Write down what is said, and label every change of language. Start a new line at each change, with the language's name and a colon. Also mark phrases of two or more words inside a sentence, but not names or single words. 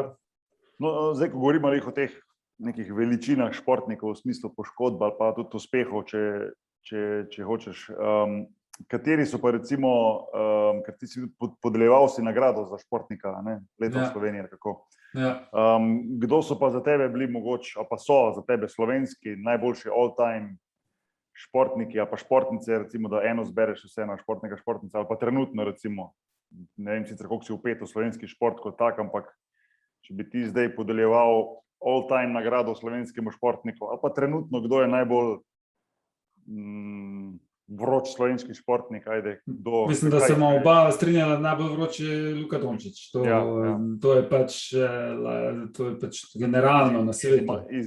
Slovenian: ko govorimo o teh nekih veličinah športnikov v smislu poškodb ali pa tudi uspehov, če hočeš, kateri so pa recimo, ker ti si podeljeval si nagrado za športnika, ne? Leto v Sloveniji, kako. Kdo so pa za tebe bili mogoče, ali pa so za tebe slovenski najboljši all-time športniki, ali pa športnice, recimo, da eno zbereš vseeno športnika, športnica, ali pa trenutno, recimo, ne vem sicer, koliko si vpet v slovenski šport kot tak, ampak če bi ti zdaj podeljeval all-time nagrado slovenskemu športniku, ali pa trenutno, kdo je najbolj vroč slovenski športnik, ajde, kdo... Mislim, da se bomo oba strinjala, najbolj vroč je Luka Dončić. To je pač generalno na svetu.